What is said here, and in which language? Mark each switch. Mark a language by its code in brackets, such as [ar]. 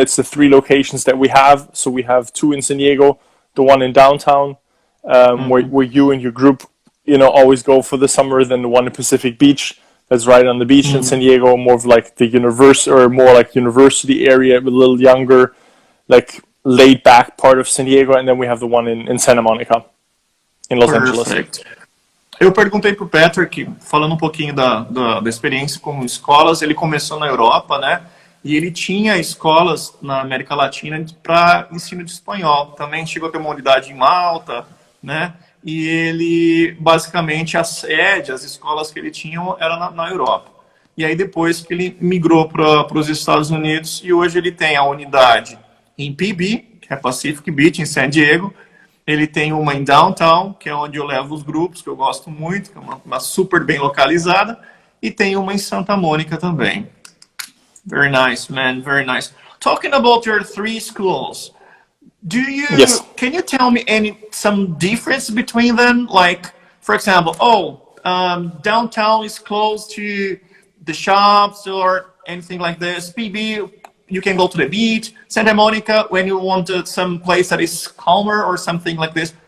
[en] It's the 3 locations that we have. So we have 2 in San Diego, the one in downtown, where you and your group, always go for the summer. Then the one in Pacific Beach, that's right on the beach in San Diego, more of like the university area, but a little younger, like laid back part of San Diego. And then we have the one in Santa Monica, in Los Angeles. [pt] Eu perguntei para o Patrick, falando um pouquinho da experiência com escolas. Ele começou na Europa, né? E ele tinha escolas na América Latina para ensino de espanhol. Também chegou a ter uma unidade em Malta, né? E ele, basicamente, a sede, as escolas que ele tinha eram na Europa. E aí depois que ele migrou para os Estados Unidos, e hoje ele tem a unidade em PB, que é Pacific Beach, em San Diego. Ele tem uma em Downtown, que é onde eu levo os grupos, que eu gosto muito, que é uma super bem localizada. E tem uma em Santa Mônica também. [en] Very nice, man. Very nice. Talking about your 3 schools, Yes. can you tell me some difference between them? Like, for example, downtown is close to the shops or anything like this. PB, you can go to the beach. Santa Monica, when you want some place that is calmer or something like this.